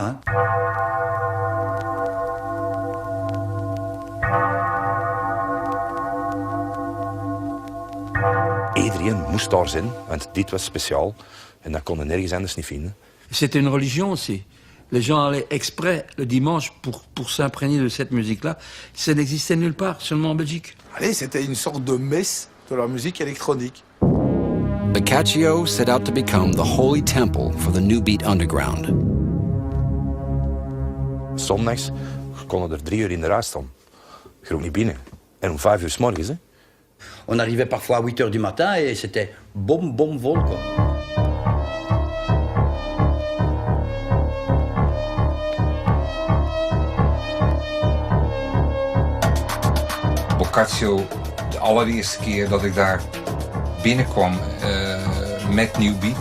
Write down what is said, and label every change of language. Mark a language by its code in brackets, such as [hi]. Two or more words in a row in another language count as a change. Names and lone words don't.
[fr] Hein. [nl] Iedereen moest daar zijn, want dit was speciaal. En dat kon je nergens anders niet vinden. [fr] C'était une religion aussi. Les gens allaient exprès le dimanche pour s'imprégner de cette musique-là. Ça n'existait nulle part, seulement en Belgique. Allez, c'était une sorte de messe de la musique électronique. [en] Boccaccio set out to become the holy temple for the New Beat underground. [nl] Zondags konden er 3 uur in de rij staan. Je ging niet binnen. En om 5 uur 's morgens, hè. [fr] On arrivait parfois à 8 h du matin et c'était [nl] bom vol, [fr] quoi. [nl] Boccaccio, de allereerste keer dat ik daar binnenkwam met New Beat.